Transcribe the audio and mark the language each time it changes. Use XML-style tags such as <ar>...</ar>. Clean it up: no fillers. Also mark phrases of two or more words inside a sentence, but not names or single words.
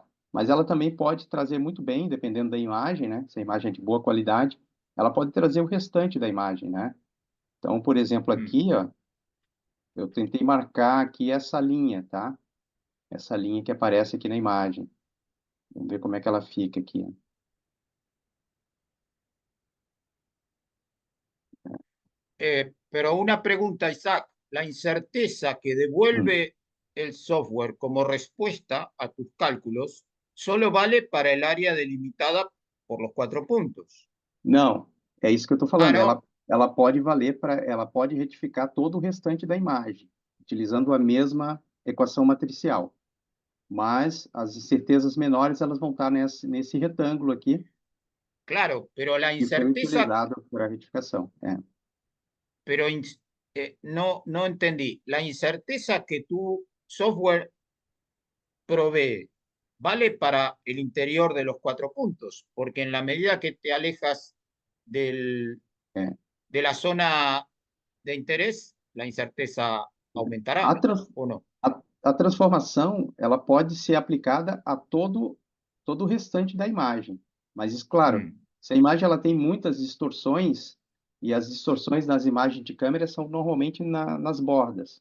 <pt>Mas ela também pode trazer muito bem, dependendo da imagem, né? Se a imagem é de boa qualidade, ela pode trazer o restante da imagem, né? Então, por exemplo, mm. aqui, ó, eu tentei marcar aqui essa linha, tá? Essa linha que aparece aqui na imagem. Vamos ver como é que ela fica aqui.</pt> <es>Pero una pregunta, Isaac, la incerteza que Hum. devuelve el software como respuesta a tus cálculos solo vale para el área delimitada por los 4 puntos.</es> <pt>Não, é isso que eu estou Ah, falando.</pt> <es>no,</es> <pt>Ela pode valer para, ela pode retificar todo o restante da imagem, utilizando a mesma equação matricial. Mas as incertezas menores elas vão estar nesse retângulo aqui</pt> <es>claro, pero la</es> <pt>que foi</pt> <es>incerteza,</es> <pt>utilizado para a retificação. É.</pt> <es>pero no, no entendí. La incerteza que tu software provee vale para el interior de los 4 puntos, porque en la medida que te alejas del,</es> <pt>É.</pt> <es>de la zona de interés, la incerteza</es> <pt>A,</pt> <es>aumentará,</es> <pt>trans-</pt> <es>¿o no?</es> <pt>a transformação ela pode ser aplicada a todo o restante da imagem. Mas, isso, claro, Mm, se a imagem ela tem muitas distorções, e as distorções nas imagens de câmera são normalmente nas bordas,</pt>